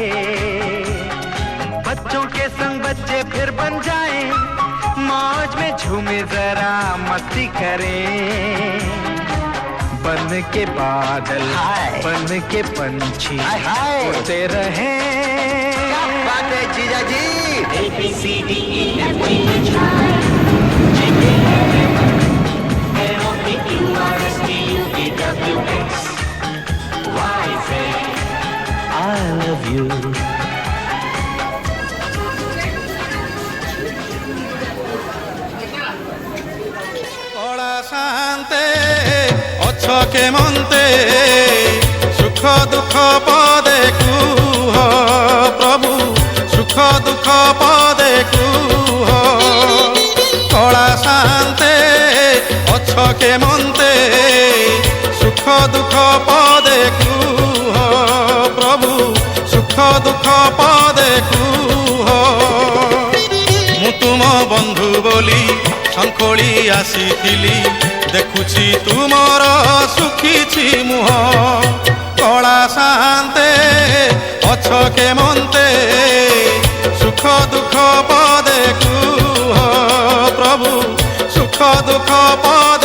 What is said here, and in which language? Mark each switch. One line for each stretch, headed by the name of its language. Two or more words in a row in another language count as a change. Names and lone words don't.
Hindi: बच्चों के संग बच्चे फिर बन जाएं, मौज में झूमे जरा मस्ती करें। बन के बादल बन के पंछी उड़ते रहें। क्या बात है जीजा जी।
English: I love you.
Odia: କଡ଼ା ଶାନ୍ତେ ଅଛକେ ମନ୍ତେ ସୁଖ ଦୁଃଖ ପଦେ କୁହ ପ୍ରଭୁ ସୁଖ ଦୁଃଖ ପଦେ କୁହ। କଡ଼ା ଶାନ୍ତେ ଅଛକେ ମନ୍ତେ ସୁଖ ଦୁଃଖ ପଦେ କୁହ ପ୍ରଭୁ ସୁଖ ଦୁଃଖ ପଦେ କୁହ। ମୁଁ ତୁମ ବନ୍ଧୁ ବୋଲି ଶଙ୍ଖୋଳି ଆସିଥିଲି, ଦେଖୁଛି ତୁମର ଶୁଖିଛି ମୁହଁ। କଳା ଶାନ୍ତେ ଅଛକେ ମନ୍ତେ ସୁଖ ଦୁଃଖ ପଦେ କୁହ ପ୍ରଭୁ ସୁଖ ଦୁଃଖ